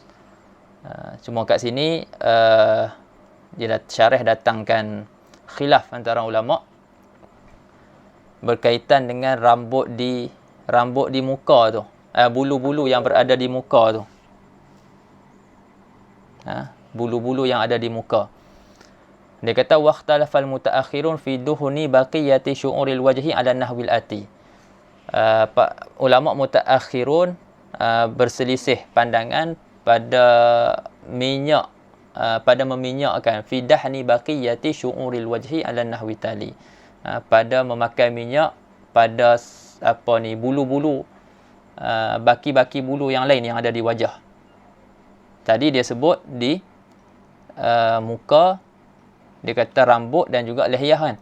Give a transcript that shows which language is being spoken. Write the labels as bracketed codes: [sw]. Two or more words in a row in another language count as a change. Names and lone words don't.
[ms] Cuma kat sini dia syarah datangkan khilaf antara ulama berkaitan dengan rambut di muka tu. Bulu-bulu yang berada di muka tu. Bulu-bulu yang ada di muka. [ar] Dia kata واختلف المتأخرون في دهن بقية شعور الوجه على النحو الآتي. [ms] Ulama mutaakhirun berselisih pandangan pada minyak, pada meminyakkan [ar] في دهن بقية شعور الوجه على النحو التالي. [ms] Pada memakai minyak pada bulu-bulu, baki-baki bulu yang lain yang ada di wajah. Tadi dia sebut di muka, dia kata rambut dan juga lehyah kan.